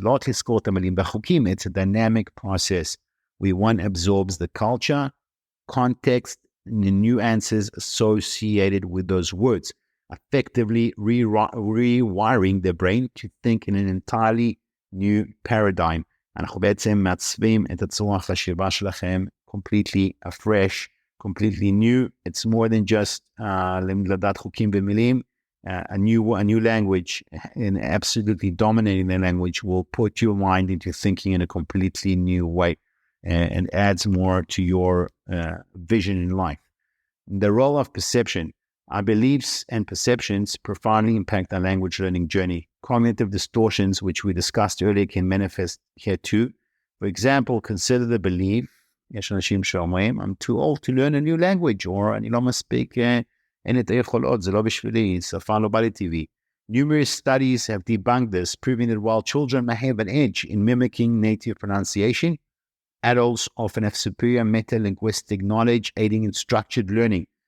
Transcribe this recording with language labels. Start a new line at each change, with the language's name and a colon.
English: It's a dynamic process where one absorbs the culture, context, and the nuances associated with those words, effectively rewiring the brain to think in an entirely new paradigm.
Hebrew: אנחנו בעצם מעצבים את הצורה החשיבה שלכם
English: completely afresh, completely new. It's more than just
Hebrew: לדעת חוקים ומילים.
English: A new language, and absolutely dominating the language, will put your mind into thinking in a completely new way and adds more to your vision in life. The role of perception. Our beliefs and perceptions profoundly impact our language learning journey. Cognitive distortions, which we discussed earlier, can manifest here too. For example, consider the belief,
Hebrew: יש אנשים שאומרים,
English: I'm too old to learn a new language,
Hebrew: or אני לא מספיק אין את היכולות, זה לא בשבילי, שפה לא בא לי טבעי.
English: Numerous studies have debunked this, proving that while children may have an edge in mimicking native pronunciation, adults often have superior meta-linguistic knowledge, aiding in structured learning.